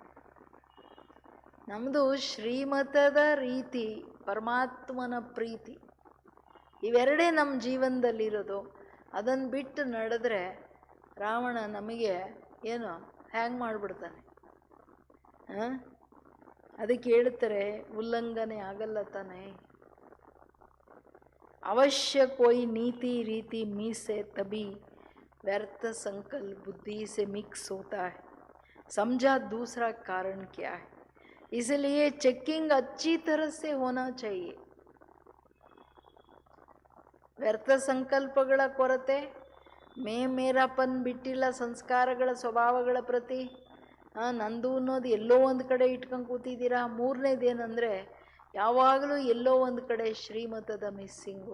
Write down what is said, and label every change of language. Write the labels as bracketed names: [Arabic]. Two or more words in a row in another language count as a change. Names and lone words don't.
[Kannada] ನಮ್ಮದು ಶ್ರೀಮತದ ರೀತಿ, ಪರಮಾತ್ಮನ ಪ್ರೀತಿ, ಇವೆರಡೇ ನಮ್ಮ ಜೀವನದಲ್ಲಿರೋದು. ಅದನ್ನು ಬಿಟ್ಟು ನಡೆದ್ರೆ ರಾವಣ ನಮಗೆ ಏನು ಹ್ಯಾಂಗ್ ಮಾಡಿಬಿಡ್ತಾನೆ. ಅದಕ್ಕೆ ಹೇಳ್ತಾರೆ ಉಲ್ಲಂಘನೆ ಆಗಲ್ಲ ತಾನೆ. [Hindi] ಅವಶ್ಯ कोई नीति रीति मिस है तभी व्यर्थ संकल्प बुद्धि से मिक्स होता है. समझा दूसरा कारण क्या है, इसलिए चेकिंग अच्छी तरह से होना चाहिए. [Kannada] ವ್ಯರ್ಥ ಸಂಕಲ್ಪಗಳ ಕೊರತೆ, ಮೇರಾಪನ್ ಬಿಟ್ಟಿಲ್ಲ ಸಂಸ್ಕಾರಗಳ ಸ್ವಭಾವಗಳ ಪ್ರತಿ, ನಂದು ಅನ್ನೋದು ಎಲ್ಲೋ ಒಂದು ಕಡೆ ಇಟ್ಕೊಂಡು ಕೂತಿದ್ದೀರಾ. ಮೂರನೇದೇನೆಂದರೆ ಯಾವಾಗಲೂ ಎಲ್ಲೋ ಒಂದು ಕಡೆ ಶ್ರೀಮತದ ಮಿಸ್ಸಿಂಗು.